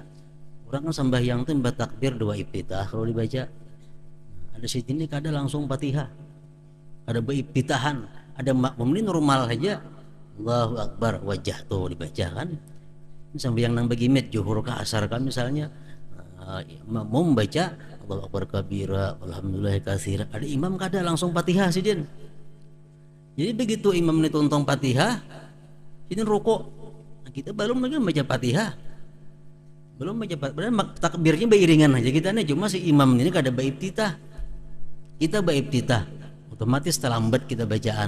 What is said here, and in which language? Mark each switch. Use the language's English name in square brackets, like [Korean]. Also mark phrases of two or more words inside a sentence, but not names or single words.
[Banjar] Orang kan sembahyang tuh takbir doa iftitah kalau dibaca. Ada sini kada langsung Fatihah. Ada beiftitahan, ada makmum ini normal aja. [Arabic] الله أكبر [Banjar] wajah tuh dibaca kan. Sembahyang nang begimit zuhur ka asar kan misalnya. Makmum baca [Arabic] الله أكبر كبيرا الحمد لله كثيرا, [Banjar] ada imam kada langsung Fatihah sidin. Jadi begitu imam ini tuntung Fatihah sidin rukuk, nah, kita belum lagi baca Fatihah, belum baca Fatihah, takbirnya beriringan aja kita nih, cuma si imam ini kada baiftitah, kita baiftitah otomatis terlambat kita bacaan.